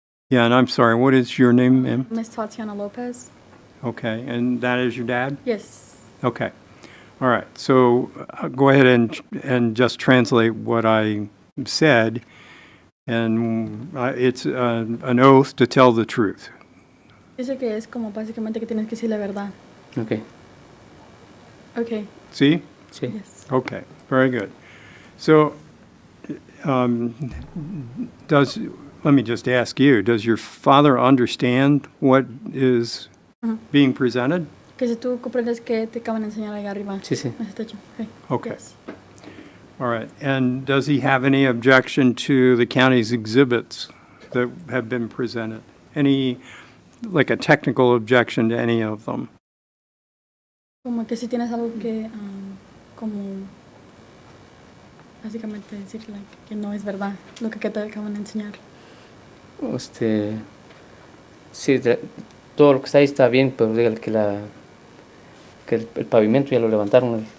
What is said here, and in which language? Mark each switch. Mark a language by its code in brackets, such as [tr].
[en] Yeah, and I'm sorry, what is your name, ma'am? Miss Tatiana Lopez. Okay, and that is your dad? Yes. Okay. All right, so go ahead and just translate what I said, and it's an oath to tell the truth. [es] Dice que es como básicamente que tienes que decir la verdad. [en] Okay, Okay. See? [es] sí. [en] Yes. Okay, very good. So, let me just ask you, does your father understand what is being presented? [es] Que si tú comprendes que te acaban de enseñar allá arriba. Sí, sí. En ese techo. Okay. [en] Okay. Yes. All right, and does he have any objection to the county's exhibits that have been presented? Any, like a technical objection to any of them? [es] Como que si tienes algo que, como, básicamente decir que no es verdad lo que te acaban de enseñar. Sí, todo lo que está ahí está bien, pero dígale que el pavimento ya lo levantaron.